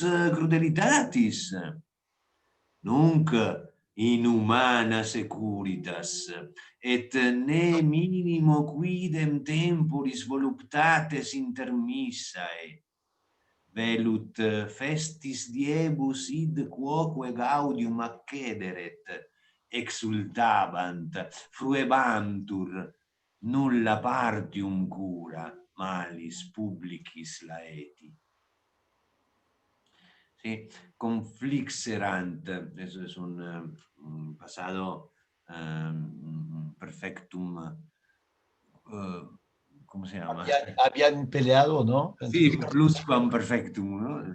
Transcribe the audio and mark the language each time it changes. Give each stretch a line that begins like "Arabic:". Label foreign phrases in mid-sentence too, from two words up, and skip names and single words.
Latin: crudelitatis, nunc inhumana securitas, et ne minimo quidem temporis voluptates intermissae, velut festis diebus id quoque gaudium accederet, exultabant, fruebantur, nulla partium cura, malis publicis laeti.
Spanish: ¿Sí? Conflixerant, eso es un pasado perfectum, ¿cómo se llama? habían peleado, ¿no? Sí, pluscuamperfectum, ¿no?